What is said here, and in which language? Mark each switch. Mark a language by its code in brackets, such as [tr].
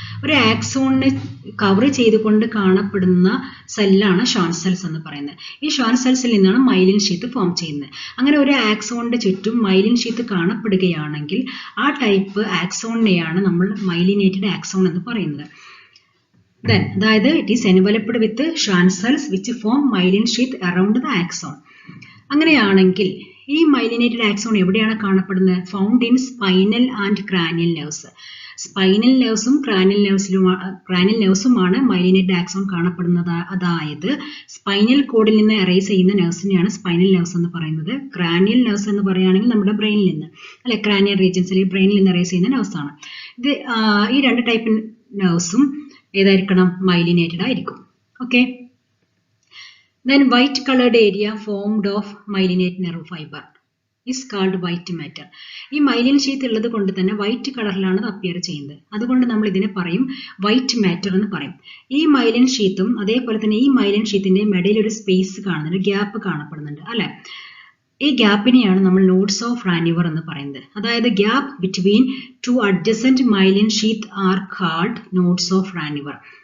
[ml] ഒരു ആക്സോണിനെ കവർ ചെയ്തുകൊണ്ട് കാണപ്പെടുന്ന സെല്ലാണ് ഷാൻ സെൽസ് എന്ന് പറയുന്നത്. ഈ ഷാൻ സെൽസിൽ നിന്നാണ് മൈലിൻ ഷീത്ത് ഫോം ചെയ്യുന്നത്. അങ്ങനെ ഒരു ആക്സോണിന്റെ ചുറ്റും മൈലിൻ ഷീത്ത് കാണപ്പെടുകയാണെങ്കിൽ ആ ടൈപ്പ് ആക്സോണിനെയാണ് നമ്മൾ മൈലിനേറ്റഡ് ആക്സോൺ എന്ന് പറയുന്നത്. [en] Then, അതായത് it is enveloped with Schwann cells which form myelin sheath around the axon. [ml] അങ്ങനെയാണെങ്കിൽ ഈ മൈലിനേറ്റഡ് ആക്സോൺ എവിടെയാണ് കാണപ്പെടുന്നത്? [en] Found in spinal and cranial nerves. [ml] Spinal നെർവ്സും cranial നെർവ്സുമാണ് myelinated axon കാണപ്പെടുന്നത്. അതായത് സ്പൈനൽ കോഡിൽ നിന്ന് അറൈസ് ചെയ്യുന്ന നെർവ്സിനെയാണ് സ്പൈനൽ നെർവ്സ് എന്ന് പറയുന്നത്. ക്രാനിയൽ നെർവ്സ് എന്ന് പറയുകയാണെങ്കിൽ നമ്മുടെ ബ്രെയിനിൽ നിന്ന് അല്ലെ, ക്രാനിയൽ റീജിയൻസ് അല്ലെങ്കിൽ ബ്രെയിനിൽ നിന്ന് അറൈസ് ചെയ്യുന്ന നെർവ്സ് ആണ്. ഇത് ഈ 2 ടൈപ്പ് നെർവ്സും ഏതായിരിക്കണം? മൈലിനേറ്റഡ് ആയിരിക്കും. Okay. [en] Then white colored area formed of myelinate nerve fiber is called white matter. [ml] ഈ മൈലിൻ ഷീത്ത് ഉള്ളത് കൊണ്ട് തന്നെ വൈറ്റ് കളറിലാണ് അത് അപ്പിയർ ചെയ്യുന്നത്. അതുകൊണ്ട് നമ്മൾ ഇതിനെ പറയും വൈറ്റ് മാറ്റർ എന്ന് പറയും. ഈ മൈലിൻ ഷീത്തും അതേപോലെ തന്നെ ഈ മൈലിൻ ഷീത്തിന്റെ ഇടയിൽ ഒരു സ്പേസ് കാണുന്നുണ്ട്, ഗ്യാപ്പ് കാണപ്പെടുന്നുണ്ട് അല്ലെ. ഈ ഗ്യാപ്പിനെയാണ് നമ്മൾ നോഡ്സ് ഓഫ് റാനിവർ എന്ന് പറയുന്നത്. അതായത് [en] Gap between 2 adjacent myelin sheath are called nodes of Ranvier.